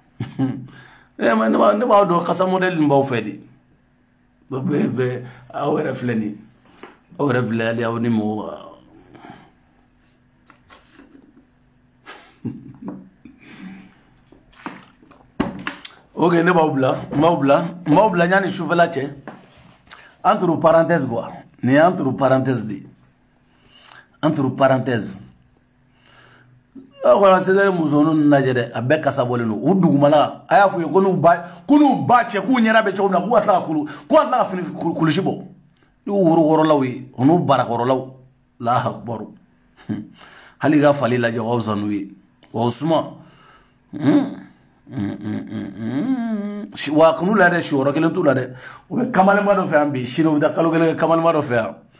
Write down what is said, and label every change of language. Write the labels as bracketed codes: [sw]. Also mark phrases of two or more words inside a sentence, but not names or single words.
[bm] ne b'aw dɔn kasa modèle nin b'aw fɛ de bɛɛ aw yɛrɛ filɛ nin aw yɛrɛ filɛ hali aw ni mɔgɔ ok ne b'aw bila ɲani sufɛla cɛ [fr] entre parenthèse quoi [bm] nin ye [fr] entre parenthèse [bm] de [fr] entre parenthèse voilà c'est [bm] muso ninnu lajɛ dɛ a bɛɛ kasa bɔlen don u dugumala a y'a f'u ye ko n'u ba cɛ k'u ɲɛda bɛ cogo min na k'u ka tila ka fini kulusi bɔ n'u worokɔrɔlaw ye o n'u barakɔrɔlaw [ar] الله أكبر [bm] hali ka fali lajɛ o ka fisa n'u ye wa o suma wa kunu la dɛ siyɔrɔ kelen t'u la dɛ u bɛ kamalema dɔ fɛ yan bi sini u bɛ taa kalo kelen kɛ kamalema dɔ fɛ yan